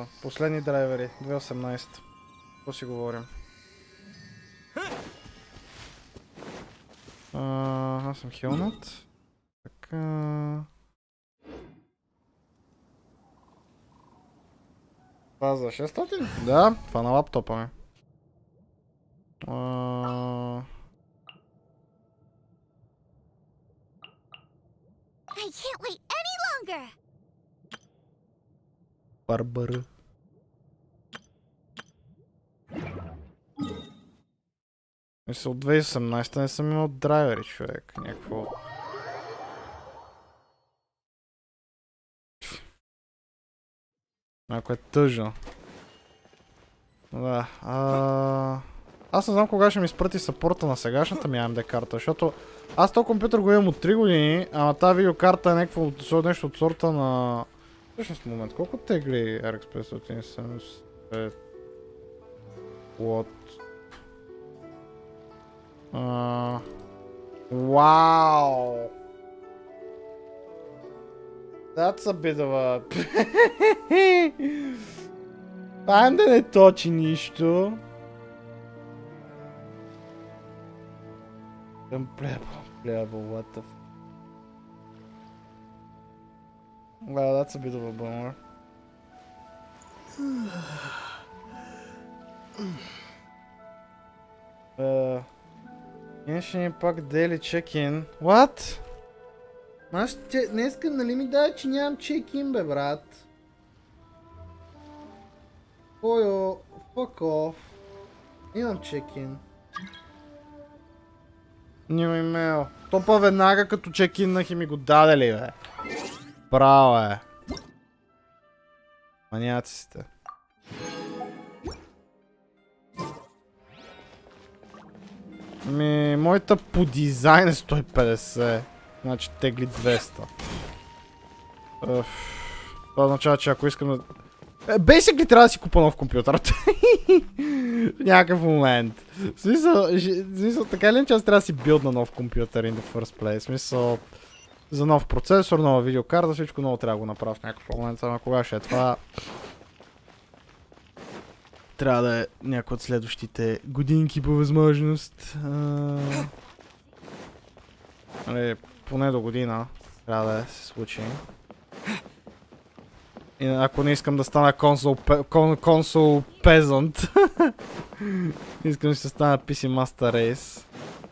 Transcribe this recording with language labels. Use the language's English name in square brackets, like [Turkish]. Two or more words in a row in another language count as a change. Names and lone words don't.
[Bulgarian] Последни драйвери, 2018. Какво си говорим? Аз съм хилнат. Така... Това за 600? Да, това на лаптопа ми. [English] I can't wait any longer. [Bulgarian] Барбара. Мисля, от 2018 не съм имал драйвери, човек. Някакво... Ако е тъжно. Да. Аз не знам кога ще ми спрати съпорта на сегашната ми AMD карта, защото аз този компютър го имам от 3 години, ама тази видеокарта е нещо от сорта на... Всъщност момент, колко тегли RX 570? [English] What? Wow! That's a bit of a... [Bulgarian] AMD не точи нищо. [English] Unplayable, what the f... Well, that's a bit of a bummer. Genshin Impact Daily Check-in. What? [Bulgarian] Аз днеска нали ми дай, че нямам check-in, бе, брат. Ойо, [English] fuck off. [Bulgarian] Имам check-in. Няма имейл. То па веднага като чекиннах и ми го даде ли, бе? Браво, е. Маняци сте. Моята по дизайн е 150. Значи тегли 200. Това означава, че ако искам да... Basically трябва да си купа нов компютър. В някакъв момент. В смисъл, така ли, че аз трябва да си билд на нов компютър [English] in the first place. [Bulgarian] В смисъл, за нов процесор, нова видеокарта, всичко много трябва да го направя в някакъв момент. Ама кога ще е това? Трябва да е някой от следващите годинки по възможност. Поне до година трябва да се случи. И ако не искам да стана консол пезант, искам да се стана [English] PC Master Race.